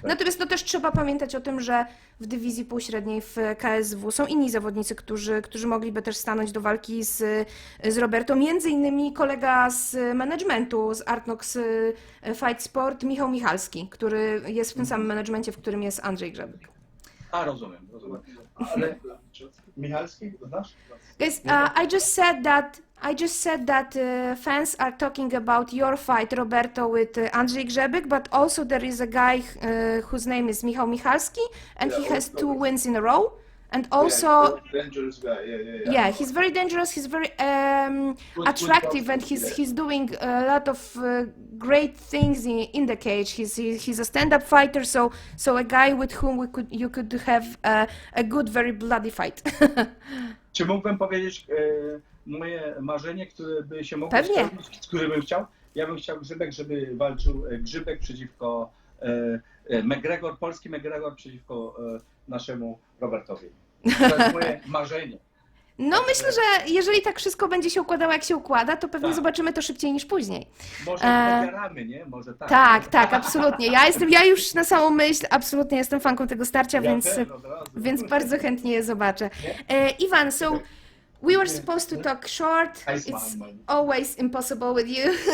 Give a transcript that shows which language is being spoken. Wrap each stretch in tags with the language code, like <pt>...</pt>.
<pl>Natomiast no też trzeba pamiętać o tym, że w dywizji półśredniej w KSW są inni zawodnicy, którzy mogliby też stanąć do walki z Roberto. Między innymi kolega z managementu, z Artnox Fight Sport, Michał Michalski, który jest w tym samym managemencie, w którym jest Andrzej Grzebyk. A, rozumiem. Ale Michalski, znasz?</pl> <en>Guys, I just said that fans are talking about your fight, Roberto, with Andrzej Grzebyk, but also there is a guy whose name is Michał Michalski, and he has 2 wins in a row. And also, dangerous guy. yeah, he's very dangerous. He's very attractive, and he's doing a lot of great things in the cage. He's a stand-up fighter, so a guy with whom you could have a good, very bloody fight.</en> <pl>Czy mógłbym powiedzieć moje marzenie, które by się mogło Pewnie. spełnić, które bym chciał? Ja bym chciał Grzybek, żeby walczył Grzybek przeciwko McGregor, polski McGregor przeciwko naszemu Robertowi. To jest moje marzenie. No myślę, że jeżeli tak wszystko będzie się układało, jak się układa, to pewnie Tak. zobaczymy to szybciej niż później. Może pogaramy, nie? Może tak. Tak, absolutnie. Ja już na samą myśl absolutnie jestem fanką tego starcia, więc bardzo chętnie je zobaczę.</pl> <en>Iwan, so we were supposed to talk short. It's always impossible with you.</en>